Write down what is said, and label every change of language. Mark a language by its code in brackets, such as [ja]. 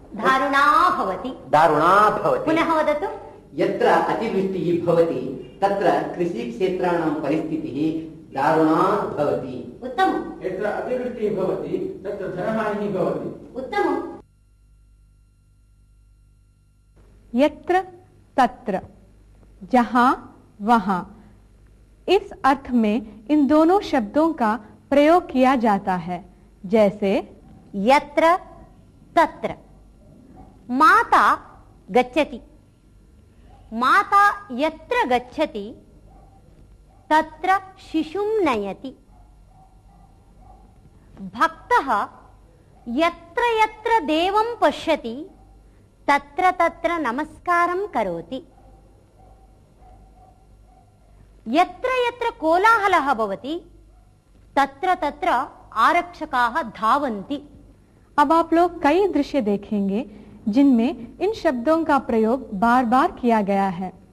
[sa] दारुणा भवति। दारुणा भवति। पुनः वदतु। यत्र अतिवृष्टिः भवति तत्र कृषिक्षेत्राणां परिस्थितिः दारुणा भवति। उत्तमम्। यत्र अतिवृष्टिः भवति तत्र धनहानिः भवति। उत्तमम्। [hi] यत्र तत्र, जहां वहां, इस अर्थ में इन दोनों शब्दों का प्रयोग किया जाता है। जैसे [sa] यत्र तत्र, माता गच्छति, माता यत्र गच्छति तत्र शिशुं नयति। भक्तः यत्र यत्र देवं पश्यति तत्र तत्र नमस्कारं करोति। यत्र यत्र कोलाहलः भवति तत्र तत्र आरक्षकाः धावन्ति। [hi] अब आप लोग कई दृश्य देखेंगे जिनमें इन शब्दों का प्रयोग बार बार किया गया है।